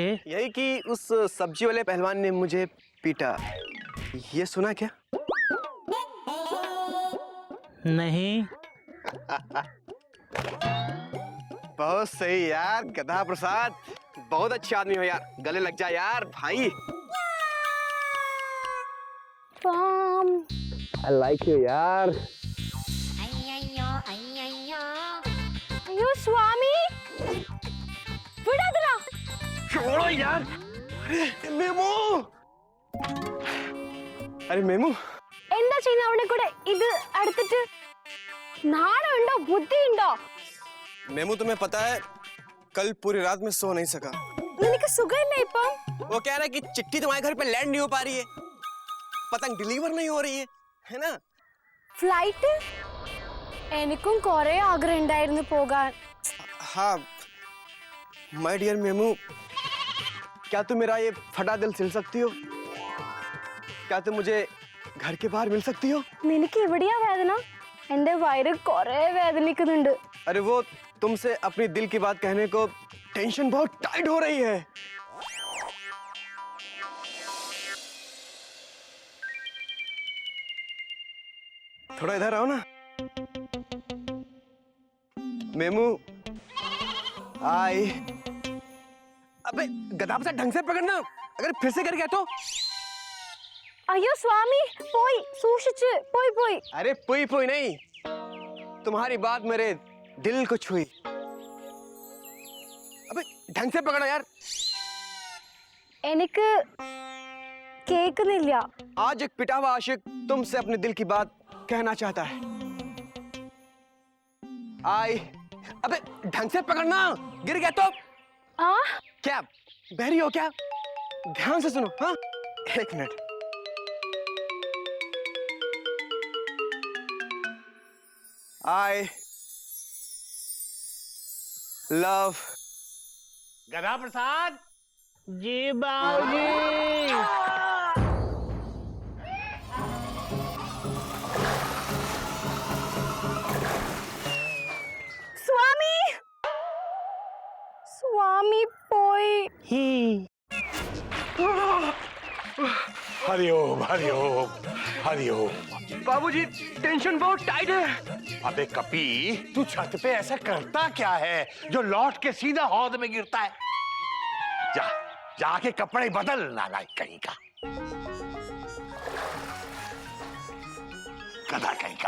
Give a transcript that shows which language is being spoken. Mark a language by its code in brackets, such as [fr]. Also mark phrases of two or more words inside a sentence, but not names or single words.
[hi] यही कि उस सब्जी वाले पहलवान ने मुझे पीटा। ये सुना क्या? नहीं। बहुत सही यार गधा प्रसाद, बहुत अच्छे आदमी हो यार। गले लग जा यार भाई। [en] I like you [hi] यार। [ml] അയ്യോ സ്വാമി, വിടാ [hi] छोड़ो यार। अरे मेमू, [ml] എന്താ ചെയ്യുന്ന അവിടെ കൂടെ ഇത് അടുത്തിട്ട്? നാണമുണ്ടോ, ബുദ്ധിയുണ്ടോ? [hi] मेमू तुम्हें पता है कल पूरी रात में सो नहीं सका। [ml] നിനക്ക് സുഖമില്ല ഇപ്പം? [hi] वो कह रहा है कि चिट्ठी तुम्हारे घर पे लैंड नहीं हो पा रही है, पतंग डिलीवर नहीं हो रही है ना? [ml] ഫ്ലൈറ്റ്? എനിക്കും കുറെ ആഗ്രഹം ഉണ്ടായിരുന്നു പോകാൻ. [hi] हाँ [en] my dear [hi] मेमू, क्या तुम मेरा ये फटा दिल सिल सकती हो? क्या तुम मुझे घर के बाहर मिल सकती हो? [ml] നിനക്ക് എവിടെയാ വേദന? എന്റെ വയറ് കുറെ വേദനിക്കുന്നുണ്ട്. [hi] अरे वो तुमसे अपनी दिल की बात कहने को टेंशन बहुत टाइट हो रही है। थोड़ा इधर आओ ना। मेमू आई। अबे गधा सा ढंग से पकड़ना, अगर फिर से कर गया तो। [ml] അയ്യോ സ്വാമി, പോയി സൂക്ഷിച്ച്, പോയി. [hi] अरे पुई नहीं, तुम्हारी बात मेरे दिल को छुई। अबे ढंग से पकड़ो यार। [ml] എനിക്ക് കേൾക്കുന്നില്ല. [hi] आज एक पिटा हुआ आशिक तुमसे अपने दिल की बात कहना चाहता है। आई। अबे ढंग से पकड़ना, गिर गया तो। ആ क्या बहरी हो क्या? ध्यान से सुनो। हाँ एक मिनट। [en] I love. [hi] गधा प्रसाद। जी बाबूजी। [ml] സ്വാമി പോയി. [hi] हरिओम हरिओम हरिओम। बाबूजी टेंशन बहुत टाइट है। अबे कपी, तू छत पे ऐसा करता क्या है जो लौट के सीधा हौद में गिरता है? जाके कपड़े बदल, नालायक कहीं का, गधा कहीं का।